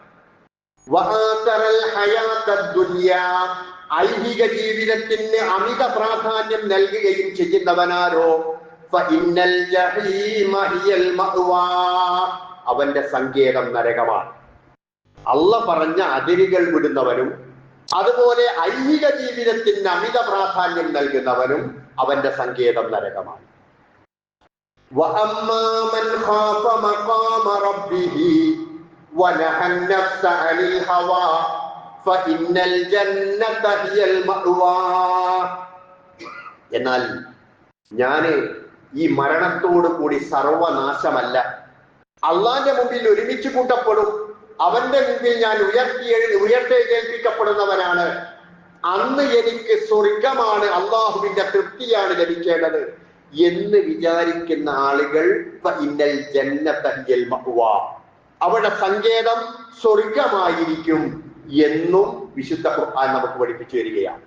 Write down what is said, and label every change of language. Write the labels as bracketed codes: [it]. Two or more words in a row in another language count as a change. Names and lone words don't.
[ml] ഐഹിക ജീവിതത്തിന് അമിത പ്രാധാന്യം നൽകുകയും ചെയ്യുന്നവനാരോ അവന്റെ സങ്കേതം നരകമാണ്. അള്ള പറഞ്ഞ അതിരുകൾ വിടുന്നവനും അതുപോലെ ഐഹിക ജീവിതത്തിന് അമിത പ്രാധാന്യം നൽകുന്നവനും അവന്റെ സങ്കേതം നരകമാണ്. [ar] وَأَمَّا مَنْ خَافَ مَقَامَ رَبِّهِ وَنَهَى النَّفْسَ عَنِ الْهَوَى فَإِنَّ الْجَنَّةَ هِيَ الْمَأْوَى. [ml] എന്നാൽ ഞാൻ ഈ മരണത്തോടു കൂടി സർവനാശമല്ല, അള്ളാന്റെ മുമ്പിൽ ഒരുമിച്ച് കൂട്ടപ്പെടും, അവന്റെ മുമ്പിൽ ഞാൻ ഉയർത്തെഴുന്നേൽപ്പിക്കപ്പെടുന്നവനാണ്. അന്ന് എനിക്ക് സ്വർഗമാണ്, അള്ളാഹുവിന്റെ തൃപ്തിയാണ് ലഭിക്കേണ്ടത് എന്ന് വിചാരിക്കുന്ന ആളുകൾ [ar] إن الجنة هي المأوى, [ml] അവരുടെ സങ്കേതം സ്വർഗമായിരിക്കും എന്നും വിശുദ്ധ ഖുർആൻ നമുക്ക് പഠിപ്പിച്ചു വരികയാണ്.